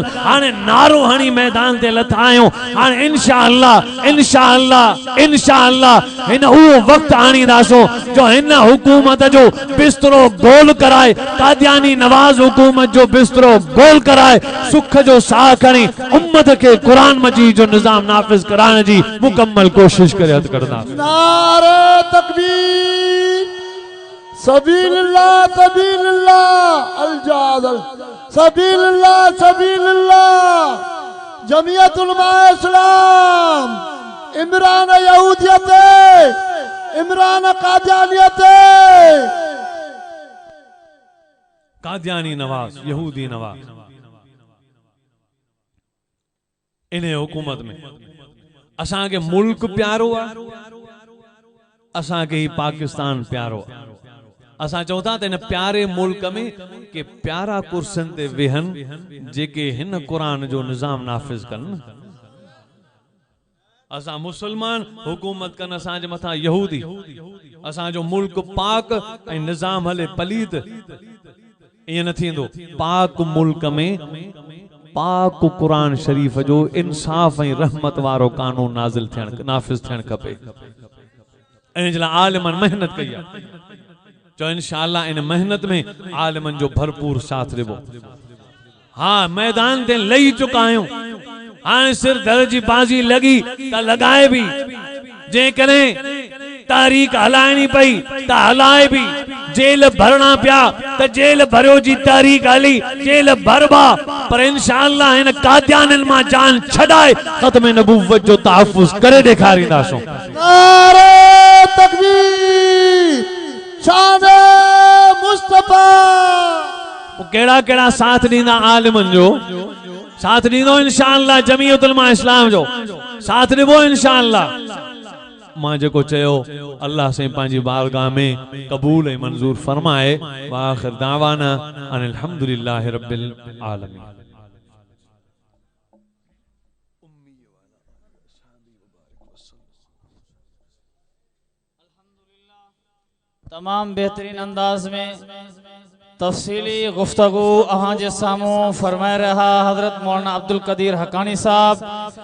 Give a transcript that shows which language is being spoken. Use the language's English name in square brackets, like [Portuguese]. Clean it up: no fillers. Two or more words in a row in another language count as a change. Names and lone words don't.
[Sindhi] हाणे नारो हणी मैदान ते लथा आहियूं। हाणे इंशाअल्लाह इंशाअल्लाह इंशाअल्लाह हिन उहो वक्त आणींदासूं जो हिन हुकूमत जो बिस्तरो गोल कराए, कादियानी नवाज हुकूमत जो बिस्तरो गोल कराए, सुख जो साह खणी उम्मत के कुरान मजीद जो निजाम नाफिज कराने जी मुकम्मल कोशिश करे हद करना। नारे तकबीर, [Arabic] سبيل الله سبيل الله، ال جادل سبيل الله سبيل الله. [Sindhi] जमीयत उलमा इस्लाम, इमरान यहूदियत, इमरान कादियानियत, कादियानी नवाज यहूदी नवाज इन्हें हुकूमत में असां के मुल्क प्यारो आहे, असां के ही पाकिस्तान प्यारो आहे। असां चऊं था त इन प्यारे मुल्क में के प्यारा कुर्सियुनि ते वेहनि जेके हिन कुरान जो निज़ाम नाफ़िज़ कनि। असां मुसलमान हुकूमत कनि असांजे मथां यहूदी। असांजो मुल्क पाक ऐं निज़ाम हले पलीत, ईअं न थींदो। पाक मुल्क में पाक कुरान शरीफ जो इंसाफ़ ऐं रहमत वारो कानून नाज़िल थियण नाफ़िज़ थियण खपे। इन जे लाइ आलिमनि मेहनत कई आहे। जो इंशाअल्लाह इन मेहनत में आलिमन जो भरपूर साथ देबो। हाँ, मैदान ते लही चुका आहियूं। हाणे सिर दर जी बाजी लगी त लगाए भी, जे करें तारीख हलाइणी पई त हलाए भी, जेल भरणा पिया त जेल भरियो जी तारीख हली, जेल भरबा पर इंशाअल्लाह इन कादियाननि मां जान छडाए ख़त्म नबूवत जो तहफ़्फ़ुज़ करे ॾेखारींदासूं। नारे तकबीर, शान मुस्तफा। केड़ा केड़ा साथ दींदा आलिमन जो? साथ दींदो इंशाअल्लाह जमीयत उलमा इस्लाम जो साथ देबो इंशाअल्लाह। मां जेको चयो अल्लाह से पंहिंजी बारगाह में कबूल ऐं मंजूर फरमाए। [Arabic] وآخر دعوانا أن الحمد لله رب العالمين. [Sindhi] तमाम बेहतरीन अंदाज में तफसीली गुफ्तगू अहाँ जे सामू फरमाए रहा हजरत मौलाना अब्दुल कदीर हकानी साहब।